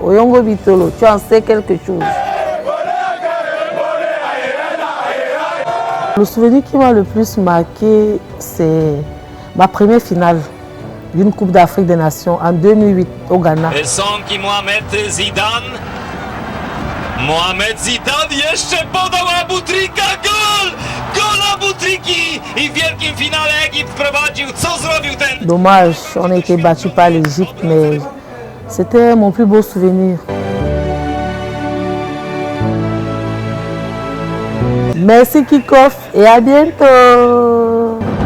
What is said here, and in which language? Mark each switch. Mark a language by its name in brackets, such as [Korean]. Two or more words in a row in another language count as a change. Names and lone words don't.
[French] Oyongo Bitolo, tu en sais quelque chose. Le souvenir qui m'a le plus marqué, c'est ma première finale d'une Coupe d'Afrique des Nations en 2008 au Ghana. Et sans qui Mohamed Zidane, [Polish] jeszcze podał Aboutrika, gol! Gol Aboutriki! I w wielkim finale Egipt prowadził. Co zrobił ten? [French] Dommage, on a été battu par l'Égypte, mais c'était mon plus beau souvenir. Merci Kickoff et à bientôt.